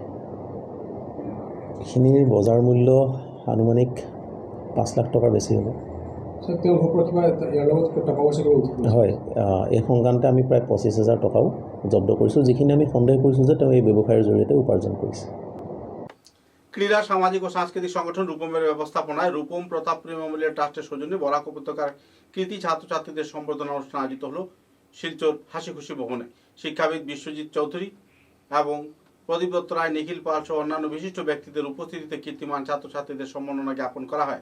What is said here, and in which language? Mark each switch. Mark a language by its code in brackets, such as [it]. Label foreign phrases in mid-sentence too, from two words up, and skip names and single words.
[as] এইখিনিৰ বজাৰ মূল্য আনুমানিক 5 লাখ টকাৰ বেছি হ'ব। হয়, এই সংক্ৰান্তে আমি প্ৰায় 25,000 টকাও জব্দ কৰিছোঁ, যিখিনি আমি সন্দেহ কৰিছোঁ যে তেওঁ এই ব্যৱসায়ৰ জৰিয়তে উপাৰ্জন কৰিছে। [bn] ক্রীড়া সামাজিক ও সাংস্কৃতিক সংগঠন রূপমের ব্যবস্থাপনায় রূপম প্রতাপ মেমোরিয়াল ট্রাস্টের সৌজন্যে বরাক উপত্যকার কৃতি ছাত্রছাত্রীদের সম্বর্ধনা অনুষ্ঠান আয়োজিত হল শিলচর হাসি খুশি ভবনে। শিক্ষাবিদ বিশ্বজিৎ চৌধুরী এবং প্রদীপ দত্ত রায়, নিখিল পাল সহ অন্যান্য বিশিষ্ট ব্যক্তিদের উপস্থিতিতে কীর্তিমান ছাত্রছাত্রীদের সম্মাননা জ্ঞাপন করা হয়।